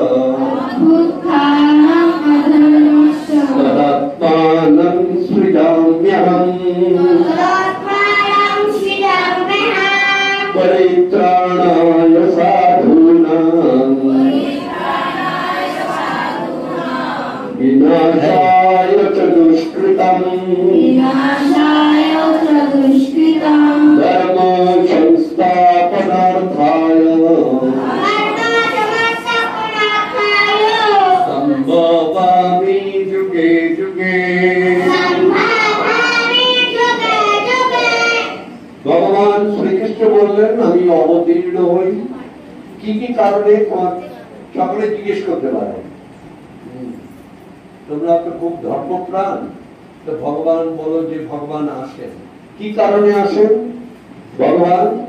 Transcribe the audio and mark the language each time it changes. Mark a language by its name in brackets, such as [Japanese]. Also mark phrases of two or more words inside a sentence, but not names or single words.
[Sanskrit] तदात्मानं सृजाम्यहम् परित्राणाय साधूनां विनाशाय च दुष्कृतम् धर्म संस्थापनार्थाय संभवामि युगे युगे। [Bangla] ভগবান শ্রীকৃষ্ণ বললেন, আমি অবতীর্ণ হই কি কি কারণে, সকলে জিজ্ঞেস করতে পারে। তোমরা তো খুব ধর্মপ্রাণ, তো ভগবান বলো যে ভগবান আসেন, কি কারণে আসেন ভগবান?